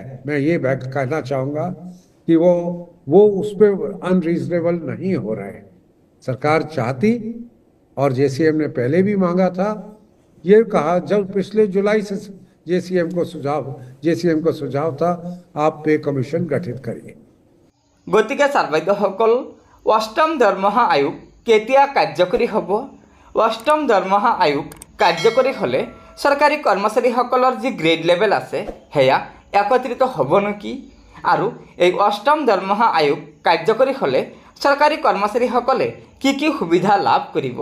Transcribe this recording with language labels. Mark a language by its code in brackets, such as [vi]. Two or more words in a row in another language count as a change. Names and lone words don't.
[hi] मैं ये कहना चाहूँगा कि वो उस पर अनरीजनेबल नहीं हो रहा है। सरकार चाहती, और JCM ने पहले भी मांगा था, ये कहा जब पिछले जुलाई से JCM को सुझाव था आप [en] pay commission [hi] गठित करिए। [as] गतिके सार्वैधসকল অষ্টম দৰমহা আয়োগ কেতিয়া কাৰ্যকৰী হ'ব? অষ্টম দৰমহা আয়োগ কাৰ্যকৰী হ'লে চৰকাৰী কৰ্মচাৰীসকলৰ যি গ্ৰেড লেভেল আছে সেয়া একত্ৰিত হ'ব নেকি? আৰু এই অষ্টম দৰমহা আয়োগ কাৰ্যকৰী হ'লে চৰকাৰী কৰ্মচাৰীসকলে কি কি সুবিধা লাভ কৰিব?